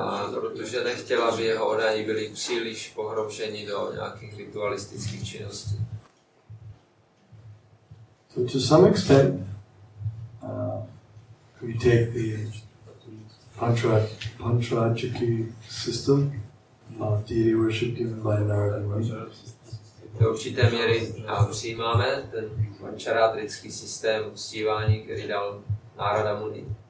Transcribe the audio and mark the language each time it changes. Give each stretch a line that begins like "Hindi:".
Czech: Protože nechtěl, aby jeho oddaní byli příliš pohroušeni do nějakých ritualistických činností.
English: So to some extent, we take the Panchajaki system of deity worship given by Narada Muni.
Czech: Do určité míry přijímáme ten pančarátrický systém uctívání, který dal Narada Muni.